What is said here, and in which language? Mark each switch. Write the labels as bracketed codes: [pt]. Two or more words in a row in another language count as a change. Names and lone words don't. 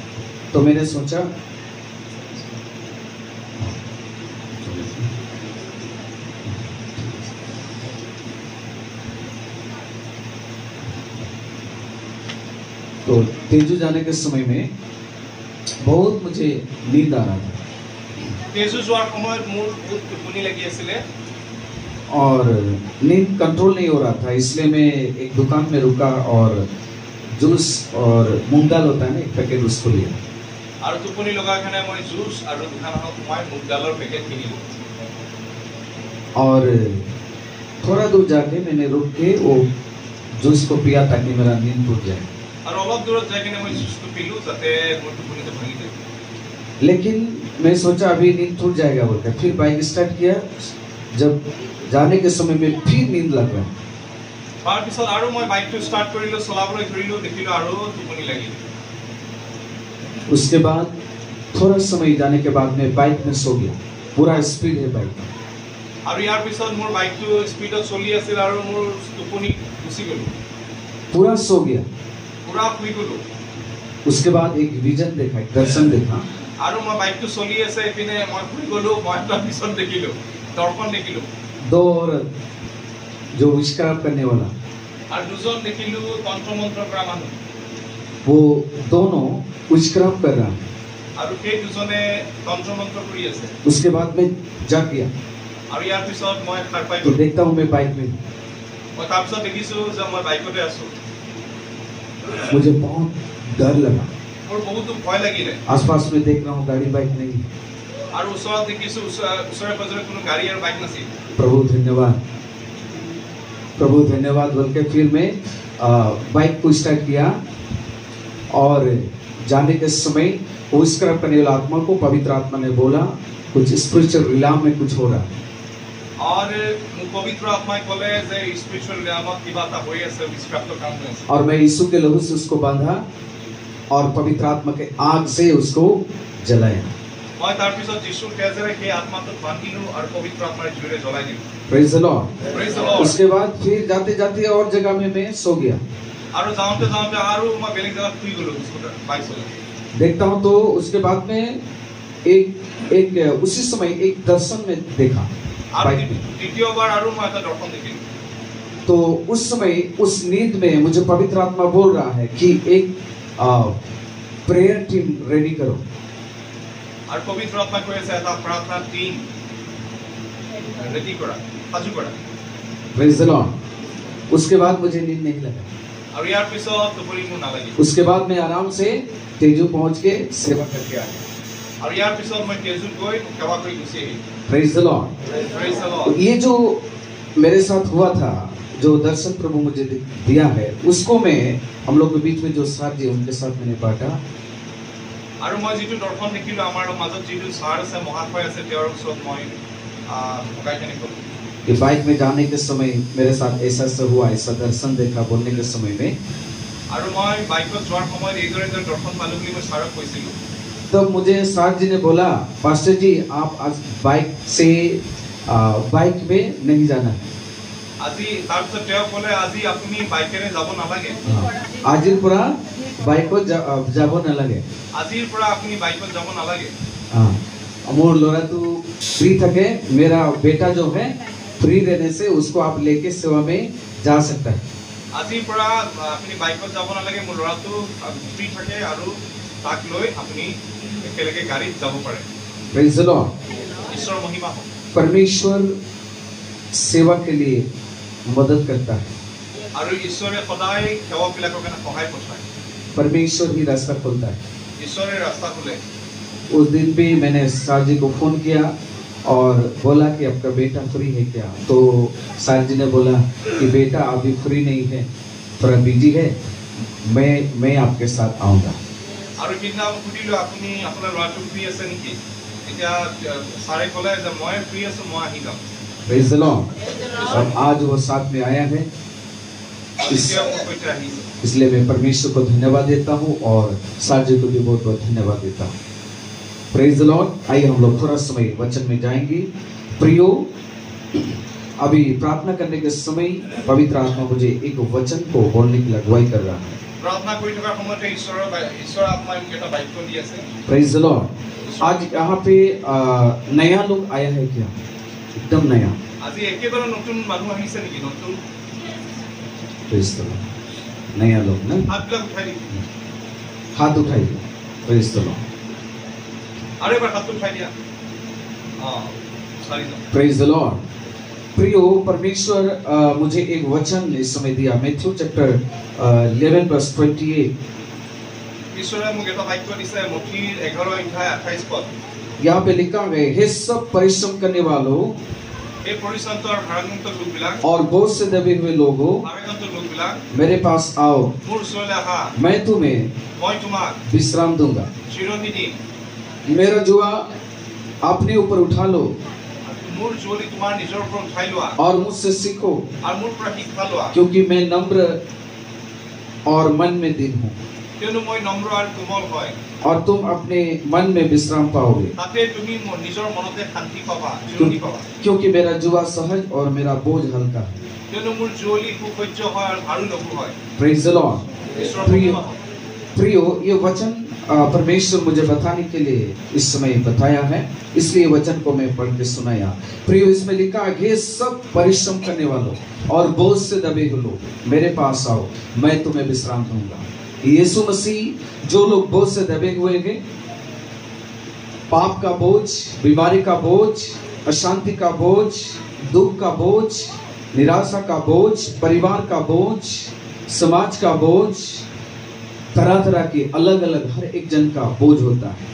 [hi] तो मैंने सोचा तो तेजू जाने के समय में बहुत मुझे नींद आ रहा था। [as] तेजू जोৱাৰ সময়ত মোৰ বহুত টোপনি লাগি আছিলে [hi] और नींद कंट्रोल नहीं हो रहा था। इसलिए मैं एक दुकान में रुका और जूस और मूंग दाल होता है ना, एक पैकेट उसको लिया। [as] আৰু টোপনি লগাৰ কাৰণে মই জুচ আৰু দোকানখনত সোমাই মুগ দালৰ পেকেট কিনিলোঁ। [hi] और थोड़ा दूर जाके मैंने रुक के वो जूस को पिया ताकि मेरा नींद टूट जाए। [as] আৰু অলপ দূৰত যাই কিনে মই জুচটো পিলোঁ যাতে মোৰ টোপনিটো ভাঙি যায়। [hi] लेकिन मैं सोचा अभी नींद टूट जाएगा बोलकर फिर बाइक स्टार्ट किया। जब जाने के समय में फिर नींद लग रहा है। [as] তাৰ পিছত আৰু মই বাইকটো ষ্টাৰ্ট কৰিলোঁ, চলাবলৈ ধৰিলোঁ, দেখিলোঁ আৰু টোপনি লাগিল। [hi] उसके बाद थोड़ा समय जाने के बाद मैं बाइक में सो गया। पूरा स्पीड है बाइक। [as] আৰু ইয়াৰ পিছত মোৰ বাইকটো স্পীডত চলি আছিল আৰু মোৰ টোপনি গুচি গ'ল। [hi] पूरा सो गया। [as] পুৰা শুই গ'লোঁ। [hi] उसके बाद एक विजन देखा, एक दर्शन देखा। [as] আৰু মই বাইকটো চলি আছে, এইপিনে মই শুই গ'লোঁ। মই তাৰ পিছত দেখিলোঁ, দৰ্পণ দেখিলোঁ। [hi] दो औरत जो विश्राम करने वाला, [as] আৰু দুজন দেখিলোঁ তন্ত্ৰ মন্ত্ৰ কৰা মানুহ। [hi] वो दोनों विश्राम कर रहा है। [as] আৰু সেই দুজনে তন্ত্ৰ মন্ত্ৰ কৰি আছে। [hi] उसके बाद में जाग गया [as] আৰু ইয়াৰ পিছত মই সাৰ পাই [hi] तो [as] গ'লোঁ। [hi] देखता हूँ मैं बाइक में। [as] মই তাৰ পিছত দেখিছোঁ যে মই বাইকতে আছোঁ। [hi] मुझे बहुत डर लगा। [as] মোৰ বহুতো ভয় লাগিলে। [hi] आसपास में देख रहा हूँ गाड़ी बाइक नहीं। [as] আৰু ওচৰত দেখিছোঁ ওচৰে পাজৰে কোনো গাড়ী আৰু বাইক নাছিল। [hi] प्रभु धन्यवाद, प्रभु धन्यवाद बोल के फिर मैं बाइक को स्टार्ट किया और जाने के समय विश्राम करने वाला आत्मा को पवित्र आत्मा ने बोला कुछ [en] spiritual realm [hi] में कुछ हो रहा है। [as] और মোক পবিত্ৰ আত্মাই ক'লে যে [en] spiritual realm [as] কিবা এটা হৈ আছে, বিস্ফ্ৰাপ্ত কাম হৈ আছে। [hi] और मैं यीशु के लहू से उसको बांधा और पवित्र आत्मा के आग से उसको जलाया। [as] মই তাৰ পিছত যিশুৰ তেজেৰে সেই আত্মাটোক বান্ধিলোঁ আৰু পবিত্ৰ আত্মাৰ জুইৰে জ্বলাই দিলোঁ। [en] Praise the Lord. Praise the Lord. [hi] उसके बाद फिर जाते जाते और जगह में मैं सो गया। [as] আৰু যাওঁতে যাওঁতে আৰু মই বেলেগ জেগাত শুই গ'লোঁ স্কুটাৰ বাইক চলাই। [hi] देखता हूँ तो उसके बाद में एक उसी समय एक दर्शन में देखा [as] আৰু [hi] बाइक में। [as] দ্বিতীয়বাৰ আৰু মই এটা দৰ্শন দেখিলোঁ। [hi] तो उस समय उस नींद में मुझे पवित्र आत्मा बोल रहा है कि एक [en] prayer team ready [hi] करो। [as] আৰু পবিত্ৰ আত্মাই কৈ আছে এটা প্ৰাৰ্থনা [en] team ready [as] কৰা, সাজু কৰা। [en] Praise the Lord. [hi] उसके बाद मुझे नींद नहीं लगा। [as] আৰু ইয়াৰ পিছত টোপনি মোৰ নালাগিল। [hi] उसके बाद मैं आराम से तेजू पहुंच के सेवा करके आया। [as] আৰু ইয়াৰ পিছত মই তেজুত গৈ সেৱা কৰি গুচি আহিলোঁ। [en] Praise the Lord. Praise the Lord. [hi] ये जो मेरे साथ हुआ था, जो दर्शन प्रभु मुझे दिया है, उसको मैं हम लोग के बीच में जो साथ जी उनके साथ मैंने बांटा। [as] আৰু মই যিটো দৰ্শন দেখিলোঁ, আমাৰ মাজত যিটো ছাৰ আছে, মহাশয় আছে, তেওঁৰ ওচৰত মই ভগাই কেনে ক'লোঁ। [hi] कि बाइक में जाने के समय मेरे साथ ऐसा ऐसा हुआ, ऐसा दर्शन देखा बोलने के समय में। [as] আৰু মই বাইকত যোৱাৰ সময়ত এইদৰে দৰ্শন পালোঁ বুলি মই ছাৰক কৈছিলোঁ। [hi] तब मुझे सार जी ने बोला, पास्टर जी आप आज बाइक से बाइक में नहीं जाना है। [as] আজি তাৰ পিছত তেওঁ ক'লে আজি আপুনি বাইকেৰে যাব নালাগে। আজিৰ পৰা বাইকত যাব নালাগে। আজিৰ পৰা আপুনি বাইকত যাব নালাগে। মোৰ ল'ৰা তো ফ্ৰী থাকে, [hi] मेरा बेटा जो है फ्री रहने से उसको आप लेके सेवा में जा सकता है। [as] আজিৰ পৰা আপুনি বাইকত যাব নালাগে, মোৰ ল'ৰাটো ফ্ৰী থাকে আৰু তাক লৈ আপুনি একেলগে গাড়ীত যাব পাৰে। [en] Praise the Lord. [as] ঈশ্বৰ মহিমা হওক। [hi] परमेश्वर सेवा के लिए मदद करता है। [as] আৰু ঈশ্বৰে সদায় সেৱকবিলাকৰ কাৰণে সহায় পঠায়। [hi] परमेश्वर ही रास्ता खोलता है। [as] ঈশ্বৰে ৰাস্তা খোলে। [hi] उस दिन भी मैंने सर जी को फोन किया और बोला कि आपका बेटा फ्री है क्या? तो सर जी ने बोला कि बेटा अभी फ्री नहीं है, थोड़ा बिजी है, मैं आपके साथ आऊँगा। [as] আৰু কিনা সুধিলো আপুনি আপোনাৰ ল'ৰাটো ফ্ৰী আছে নেকি? এতিয়া ছাৰে ক'লে যে মই ফ্ৰী আছো, মই আহি যাম। [en] Praise the Lord. [hi] और आज वो साथ में आया है, इसलिए मैं परमेश्वर को धन्यवाद देता हूँ और सर जी को भी बहुत बहुत धन्यवाद देता हूँ। [en] Praise the Lord. [hi] आइए हम लोग थोड़ा समय वचन में जाएंगे। प्रियो, अभी प्रार्थना करने के समय पवित्र आत्मा मुझे एक वचन को बोलने की अगुवाई कर रहा है। [as] प्रार्थना কৰি থকাৰ সময়তে ঈশ্বৰ আত্মাই মোক এটা বাক্য দি আছে। [en] Praise the Lord. [hi] आज यहाँ पे नया लोग आया है क्या? एकदम नया। [as] আজি একেবাৰে নতুন মানুহ আহিছে নেকি? নতুন। [en] Praise the Lord. [hi] नया लोग ना [as] হাতবিলাক উঠাই দিম। [hi] हाथ उठाइए। [en] Praise the Lord. [as] আৰু এবাৰ হাত উঠাই দিয়া। চাৰিজন। [en] Praise the Lord. [hi] प्रियो, परमेश्वर मुझे एक वचन इस समय दिया, मैथ्यू [en] chapter 11 verse 28. [as] ঈশ্বৰে মোক এটা বাক্য দিছে মথিৰ 11:28 পদ। [hi] यहाँ पे लिखा है, हे सब परिश्रम करने वालों [as] এই পৰিশ্ৰান্ত আৰু ভাৰাক্ৰান্ত লোকবিলাক [hi] और बोझ से दबे हुए लोगों, [as] ভাৰাক্ৰান্ত লোকবিলাক [hi] मेरे पास आओ, [as] মোৰ ওচৰলৈ আহা, [hi] मैं तुम्हें [as] মই তোমাক [hi] विश्राम दूंगा। [as] জিৰণি দিম। [hi] मेरा जुआ अपने ऊपर उठा लो [as] মোৰ জুৱলি তোমাৰ নিজৰ ওপৰত উঠাই লোৱা [hi] और मुझसे सीखो, [as] আৰু মোৰ পৰা শিক্ষা লোৱা, [hi] क्योंकि मैं नम्र और मन में दीन हूँ, [as] কিয়নো মই নম্ৰ আৰু কোমল হয়। [hi] और तुम अपने मन में विश्राम पाओगे। [as] তাতে তুমি নিজৰ মনতে শান্তি পাবা, জিৰণি পাবা। [hi] क्योंकि मेरा जुआ सहज और मेरा बोझ हल्का है। [as] কিয়নো মোৰ জুৱলি সুসহ্য হয় আৰু ভাৰু লঘু হয়। [en] Praise the Lord. [as] ঈশ্বৰৰ [hi] प्रियो, [as] মহিমা হওক। [hi] प्रियो, ये वचन परमेश्वर मुझे बताने के लिए इस समय बताया है, इसलिए वचन को मैं पढ़ के सुनाया। प्रियो, इसमें लिखा है, हे सब परिश्रम करने वालों और बोझ से दबे हुए लोग, मेरे पास आओ, मैं तुम्हें विश्राम दूंगा। यीशु मसीह जो लोग बोझ से दबे हुए हैं, पाप का बोझ, बीमारी का बोझ, अशांति का बोझ, दुख का बोझ, निराशा का बोझ, परिवार का बोझ, समाज का बोझ, तरह तरह के अलग अलग हर एक जन का बोझ होता है।